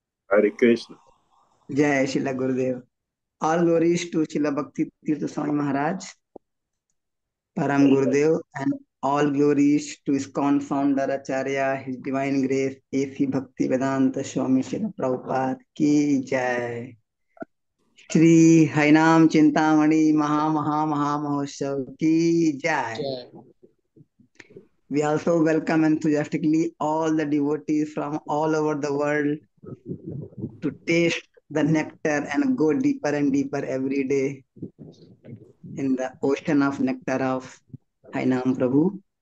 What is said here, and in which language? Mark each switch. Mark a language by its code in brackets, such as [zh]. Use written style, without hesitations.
[en] Hare Krishna. Jai Shila Gurudev. All glories to Shila Bhakti Tirtha Swami Maharaj, Param Gurudev, and all glories to ISKCON founder Acharya, His Divine Grace, A.C. Bhakti Vedanta Swami Shila Prabhupada [hi] Ki Jai. Shri हरिनाम चिंतामणि महा महा महा महोत्सव की जय. [en] We also welcome enthusiastically all the devotees from all over the world to taste the nectar and go deeper and deeper every day in the ocean of nectar of Hainam Prabhu.